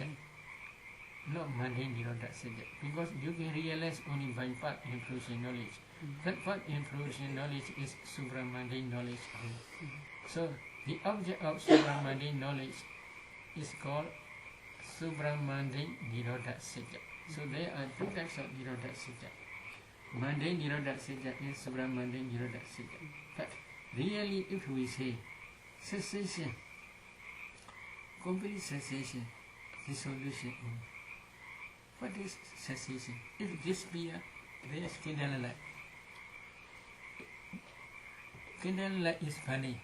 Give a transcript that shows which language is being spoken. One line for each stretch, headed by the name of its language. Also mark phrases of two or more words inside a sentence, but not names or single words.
English: Not mundane
Pali: Nirodha Satya,
English: because you can realize only by path and fruition knowledge. That path and fruition knowledge is supra-mundane knowledge. So the object of supra-mundane knowledge is called supra-mundane
Pali: Nirodha Satya.
English: So there are two types of
Pali: Nirodha Satya.
English: Mundane
Pali: Nirodha Satya
English: and supra-mundane
Pali: Nirodha Satya.
English: But really, if we say cessation, complete cessation, dissolution, what is cessation? If this be there is candlelight. Candlelight is burning.